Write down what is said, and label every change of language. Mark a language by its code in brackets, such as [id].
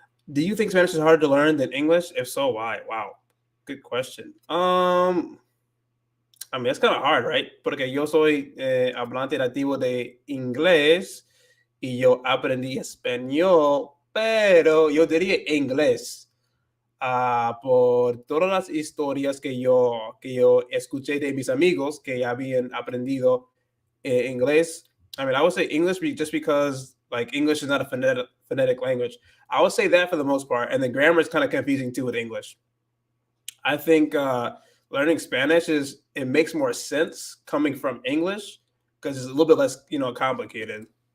[en] Do you think Spanish is harder to learn than English? If so, why? Wow. Good question. I mean, it's kind of hard, right? [es] Porque yo soy hablante nativo de inglés y yo aprendí español, pero yo diría inglés. Por todas las historias que yo escuché de mis amigos que habían aprendido inglés. [en] I mean, I would say English just because like English is not a phonetic language. I would say that for the most part, and the grammar is kind of confusing too with English. I think learning Spanish it makes more sense coming from English because it's a little bit less complicated.